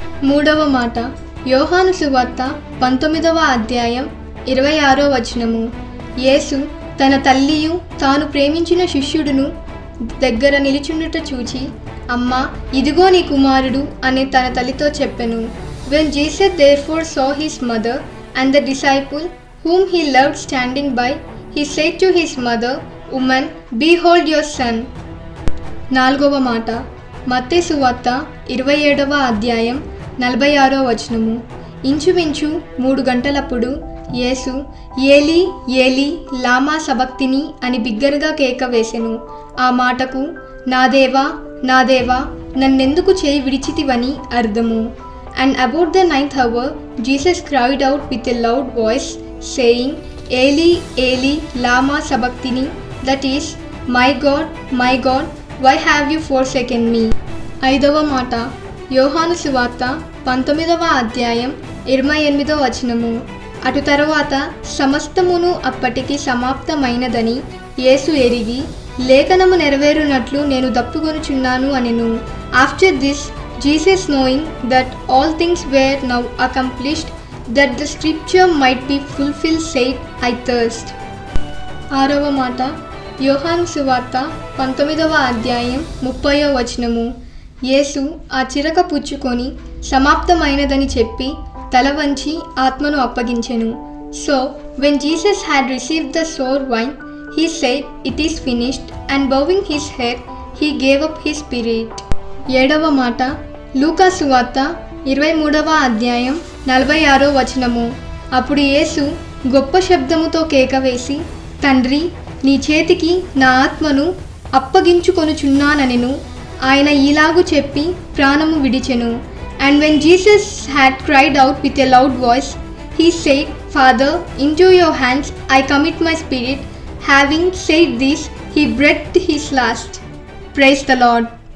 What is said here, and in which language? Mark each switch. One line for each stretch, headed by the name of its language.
Telugu: మూడవ మాట యోహాను సువార్త 19వ అధ్యాయం 26వ వచనము. యేసు తన తల్లియు తాను ప్రేమించిన శిష్యుడును దగ్గర నిలుచుండుట చూచి, అమ్మా, ఇదిగో నీ కుమారుడు అని తన తల్లితో చెప్పెను.
English: When Jesus therefore saw his mother and the disciple whom he loved standing by, he said to his mother, Woman, behold your son.
Telugu: నాలుగవ మాట మత్తయి సువార్త 27వ అధ్యాయం 46వ వచనము. ఇంచుమించు 3 గంటలప్పుడు యేసు, ఏలీ ఏలీ లామా సబక్తిని అని బిగ్గరగా కేక వేసెను. ఆ మాటకు, నా దేవా నా దేవా, నన్నెందుకు చేయి విడిచితివని అర్థము.
English: And about the 9th hour, Jesus cried out with a loud voice, saying, Eli, Eli, lama sabachthani, that is, my God, why have you forsaken me?
Telugu: ఐదవ మాట యోహాను సువార్త 19వ అధ్యాయం 28వ వచనము. అటు తరువాత సమస్తమును అప్పటికి సమాప్తమైనదని యేసు ఎరిగి, లేఖనము నెరవేరునట్లు నేను దప్పుకొనుచున్నాను అనెను.
English: After this Jesus, knowing that all things were now accomplished, that the scripture might be fulfilled, said, I thirst.
Telugu: ఆరవ మాట యోహాను సువార్త 19వ అధ్యాయం 30వ వచనము. యేసు ఆ చిరక పుచ్చుకొని సమాప్తమైనదని చెప్పి తల వంచి ఆత్మను అప్పగించెను.
English: So when Jesus had received the sour wine, he said, It is finished, and bowing his head, he gave up his spirit.
Telugu: ఏడవ మాట లూకా సువార్త 23వ అధ్యాయం 46వ వచనము. అప్పుడు యేసు గొప్ప శబ్దముతో కేక వేసి, తండ్రి, నీ చేతికి నా ఆత్మను అప్పగించుకొనుచున్నానెను. ఆయన ఈలాగు చెప్పి ప్రాణము విడిచెను.
English: And when Jesus had cried out with a loud voice, he said, Father, into your hands I commit my spirit. Having said this, he breathed his last. Praise the Lord.